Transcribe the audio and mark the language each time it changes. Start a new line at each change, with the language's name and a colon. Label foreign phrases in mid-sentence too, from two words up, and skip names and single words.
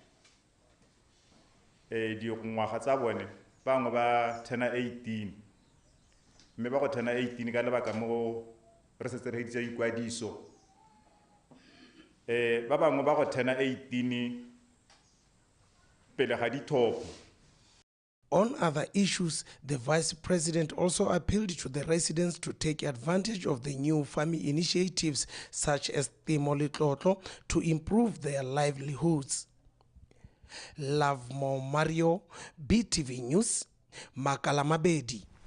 Tswana: dingwaga tsa bone bangwe ba 18 mme ba go 18 ka lebaka mo re setse re ditse ikwadiso ba bangwe ba go 18 pele ga dithopo.
English: On other issues, the Vice President also appealed to the residents to take advantage of the new farming initiatives such as Temo Letlotlo to improve their livelihoods. Lovemore Mario, BTV News, Makalamabedi.